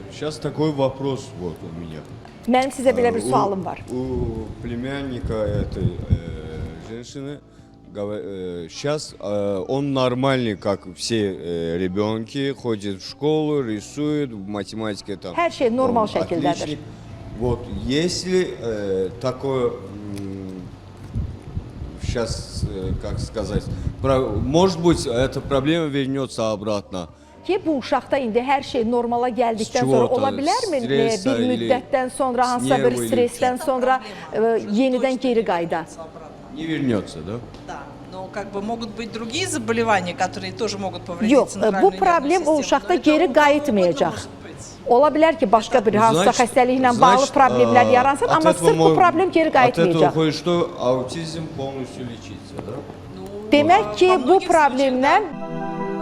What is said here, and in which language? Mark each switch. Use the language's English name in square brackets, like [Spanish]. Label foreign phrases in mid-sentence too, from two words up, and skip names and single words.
[Russian] Сейчас такой вопрос вот у меня. [Azerbaijani] Mənim sizə belə bir sualım var. [Russian] У племянника этой женщины сейчас он нормальный, как все ребенки, ходит в школу, рисует, в математике там. [Azerbaijani] Hər şey normal [Russian] он [Azerbaijani] şəkildədir. [Russian] отличник. Вот если такое, сейчас, как сказать, может быть, эта проблема вернется обратно. [Azerbaijani] Ki bu uşaqda indi hər şey normala gəldikdən sonra Çikolata, ola bilərmi stres bir müddətdən sonra hansısa bir nerv stressdən sonra yenidən geri qayda? [Russian] Не вернется, да? Да, но как бы могут быть другие заболевания, которые тоже могут повредить [Azerbaijani] Yox, [Russian] центральную [Azerbaijani] bu [Russian] нервную [Azerbaijani] problem o [Russian] систему, [Azerbaijani] uşaqda [Russian] но это [Azerbaijani] geri [Russian] у кого [Azerbaijani] qayıtmayacaq. [Russian] угодно может быть. [Azerbaijani] Ola bilər ki, başqa bir hansısa xəstəliklə bağlı problemlər yaransın, amma sırf bu problem geri [Russian] От этого [Azerbaijani] qayıtmayacaq. [Russian] выходит, что аутизм полностью лечится, да? Ну, [Azerbaijani] Demək [Russian] во [Azerbaijani] ki, bu [Russian] многих случаях, [Azerbaijani] problemlə [Russian] да.